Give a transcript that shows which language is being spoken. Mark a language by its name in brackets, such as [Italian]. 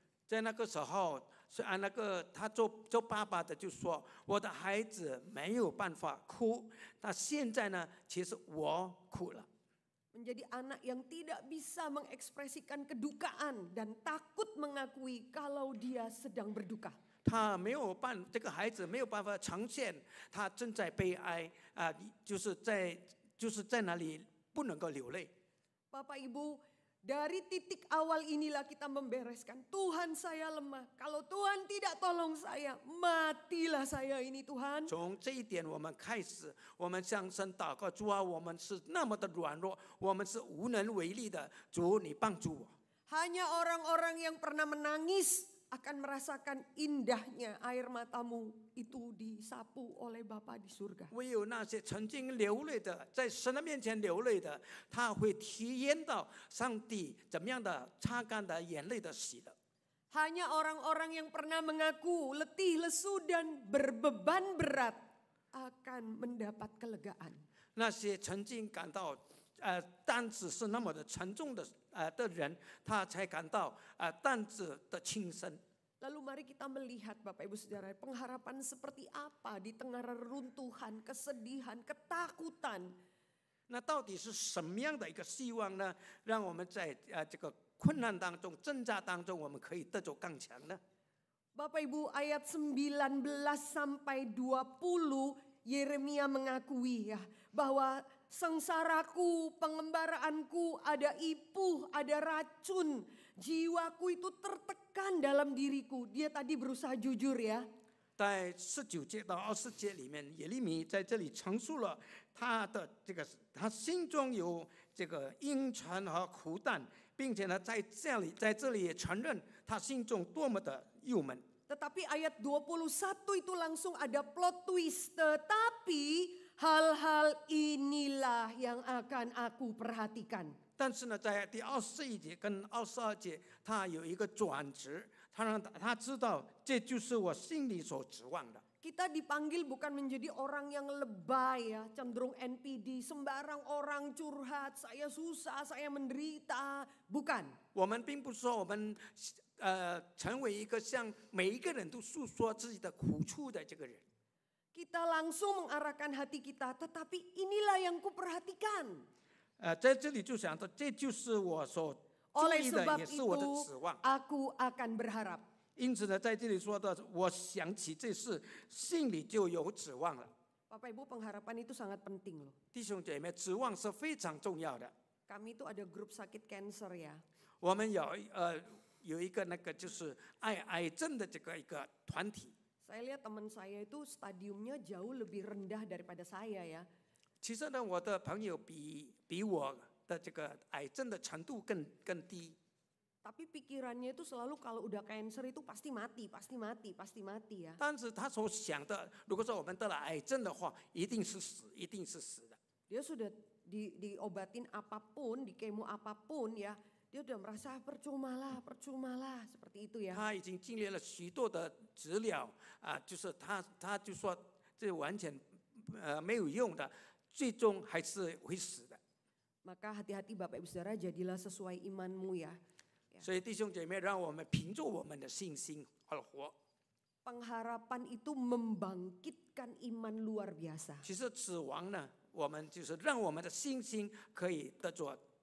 [Chinese] 在那个时候，那个他做爸爸的就说：“我的孩子没有办法哭，那现在呢，其实我哭了。” [Indonesian] Menjadi anak yang tidak bisa mengekspresikan kedukaan dan takut mengakui kalau dia sedang berduka. [Chinese] 这个孩子没有办法呈现他正在悲哀就是在那里不能够流泪。 [Indonesian] Bapak Ibu, Dari titik awal inilah kita membereskan. Tuhan saya lemah. Kalau Tuhan tidak tolong saya, matilah saya ini Tuhan. [Chinese] 从这一点我们开始，我们向神祷告，主啊，我们是那么的软弱，我们是无能为力的，主你帮助我。 [Indonesian] Hanya orang-orang yang pernah menangis akan merasakan indahnya air matamu itu disapu oleh Bapa di surga. [Chinese] 唯有那些曾经流泪的，在神的面前流泪的，他会体验到上帝怎么样的擦干的眼泪的喜乐。 [Indonesian] Hanya orang-orang yang pernah mengaku letih, lesu dan berbeban berat akan mendapat kelegaan. [Chinese] 那些曾经感到担子是那么的沉重的人，他才感到担子的轻身。 [Indonesian] Lalu mari kita melihat Bapak Ibu Saudara, pengharapan seperti apa di tengah reruntuhan, kesedihan, ketakutan. [Chinese] 那到底是什么样的一个希望呢？让我们在这个困难当中、挣扎当中，我们可以得着刚强呢？ [Indonesian] Bapak Ibu ayat 19 sampai 20 Yeremia mengakui ya bahwa sengsaraku, pengembaraanku, ada ipuh, ada racun. Jiwaku itu tertekan dalam diriku. Dia tadi berusaha jujur ya. [Chinese] 在19节到20节里面，耶利米在这里陈述了他的他心中有这个阴沉和苦胆，并且呢，在这里也承认他心中多么的郁闷。 [Indonesian] Tetapi ayat 21 itu langsung ada plot twist. Tetapi hal-hal inilah yang akan aku perhatikan. [Chinese] 但是呢，在第21节跟22节，他有一个转折，他让他知道这就是我心里所指望的。 [Indonesian] Kita dipanggil bukan menjadi orang yang lebay ya, cenderung NPD, sembarang orang curhat, saya susah, saya menderita, bukan. [Chinese] 我们并不是说我们成为一个向每一个人都诉说自己的苦处的这个人。 [Indonesian] Kita langsung mengarahkan hati kita, tetapi inilah yang kuperhatikan. [Chinese] 在这里就想到，这就是我所注 [Indonesian] Oleh [Chinese] 意的， [Indonesian] sebab [Chinese] 也是我的 [Indonesian] itu [Chinese] 指望。 [Indonesian] aku akan berharap. [Chinese] 因此呢，在这里说的，我想起这事，心里就有指望了。 [Indonesian] Bapak Ibu, pengharapan itu sangat penting loh. [Chinese] 弟兄姐妹，指望是非常重要的。 [Indonesian] Kami itu ada grup sakit cancer ya. [Chinese] 我们有一个那个就是癌症的这个一个团体。 [Indonesian] Saya lihat teman saya itu stadiumnya jauh lebih rendah daripada saya ya. [Chinese] 其实呢，我的朋友比我的这个癌症的程度更低。 [Indonesian] Tapi pikirannya itu selalu kalau udah cancer itu pasti mati, pasti mati, pasti mati ya. [Chinese] 但是他所想的，如果说我们得了癌症的话，一定是死，一定是死的。 [Indonesian] Dia sudah diobatin apapun, di kemo apapun ya. Dia udah merasa percumalah, seperti itu ya. [Chinese] 他已经经历了许多的治疗就是他就说这完全没有用的，最终还是会死的。 [Indonesian] Maka hati-hati Bapak Ibu Saudara, jadilah sesuai imanmu ya. [Chinese] 所以弟兄姐妹，让我们凭着我们的信心而活。 [Indonesian] Pengharapan itu membangkitkan iman luar biasa. [Chinese] 其实指望呢，我们就是让我们的信心可以得着就